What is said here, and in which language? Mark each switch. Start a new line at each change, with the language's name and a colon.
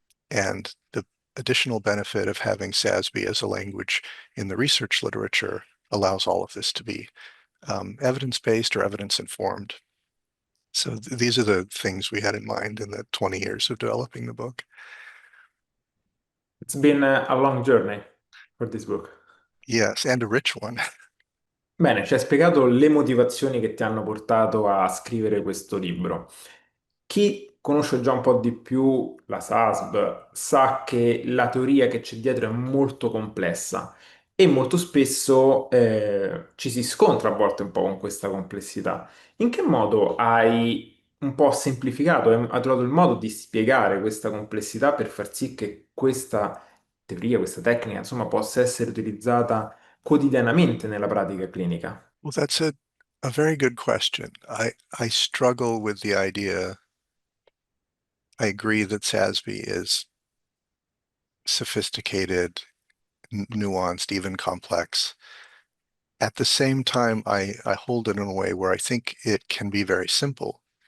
English: And the additional benefit of having SASB as a language in the research literature allows all of this to be evidence-based or evidence-informed. So these are the things we had in mind in the 20 years of developing the book. It's been a long journey for this book. Yes, and a rich one.
Italian: Bene, ci hai spiegato le motivazioni che ti hanno portato a scrivere questo libro. Chi conosce già un po' di più la SASB sa che la teoria che c'è dietro è molto complessa e molto spesso ci si scontra a volte un po' con questa complessità. In che modo hai un po' semplificato, hai trovato il modo di spiegare questa complessità per far sì che questa teoria, questa tecnica, insomma, possa essere utilizzata quotidianamente nella pratica clinica?
English: Well, that's it. A very good question. I struggle with the idea. I agree that SASB is sophisticated, nuanced, even complex. At the same time, I hold it in a way where I think it can be very simple.